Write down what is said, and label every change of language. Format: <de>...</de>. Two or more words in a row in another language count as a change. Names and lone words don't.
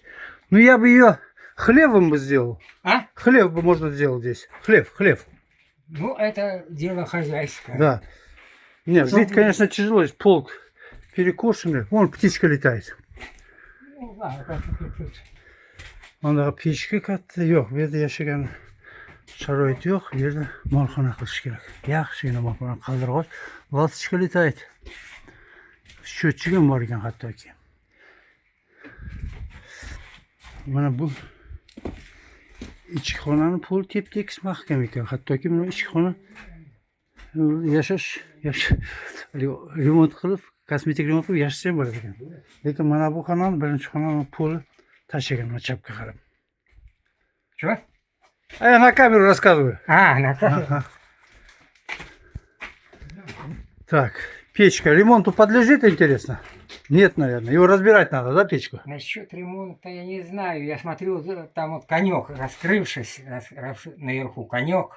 <ru>Ну, я бы ее хлебом бы сделал. А? Хлеб бы можно сделать здесь. Хлеб. Ну, это дело хозяйское. Да. Нет, здесь, конечно, тяжело. Здесь пол перекошенный. Вон птичка летает. Ну, ладно, как тут.</ru> <uz>Ondaga pechka katta yo'q. Bu yerda yashagan sharoit yo'q. Bu yerda molxona qilish kerak. Yaxshigina molxona qaldirg'och.</uz> <ru>Lasочка летает.</ru> <uz>Счетчик ham bor ekan hattoki. Mana bu ichki xonani pol tep-tekis mahkam ekan. Hattoki mana ichki xona yashash remont qilib, kosmetik remont qilib yashasa ham bo'ladi ekan. Lekin mana bu xonani, birinchi xonani poli tashlagan, mana chapga qarab.</uz> <ru>Что? А я на камеру рассказываю. А, на камеру. Ага. Так, печка ремонту подлежит, интересно? Нет, наверное. Его разбирать надо, да, печку? Насчет ремонта я не знаю. Я смотрю, там вот конек раскрывшись, наверху конек.</ru>